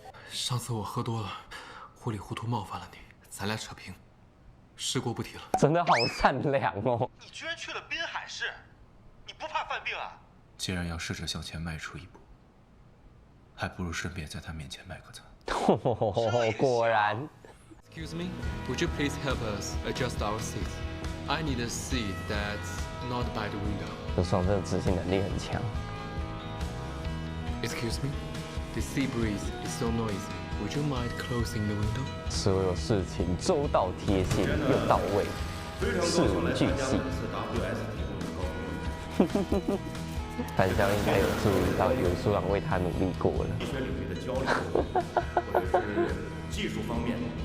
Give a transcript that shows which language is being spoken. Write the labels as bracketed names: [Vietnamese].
[Chinese] 上次我喝多了，糊里糊涂冒犯了你，咱俩扯平，事过不提了。真的好善良哦！你居然去了滨海市，你不怕犯病啊？既然要试着向前迈出一步，还不如顺便在他面前卖个惨。果然。 [English] Excuse me, would you please help us adjust our seats? I need a seat that's not by the window. [Chinese] 游书朗这个执行能力很强。 [English] Excuse me, the sea breeze is so noisy. Would you mind closing the window? [Chinese] 所有事情周到贴心又到位，事无巨细。樊潇应该有注意到游书朗为他努力过了。医学领域的交流，或者是技术方面。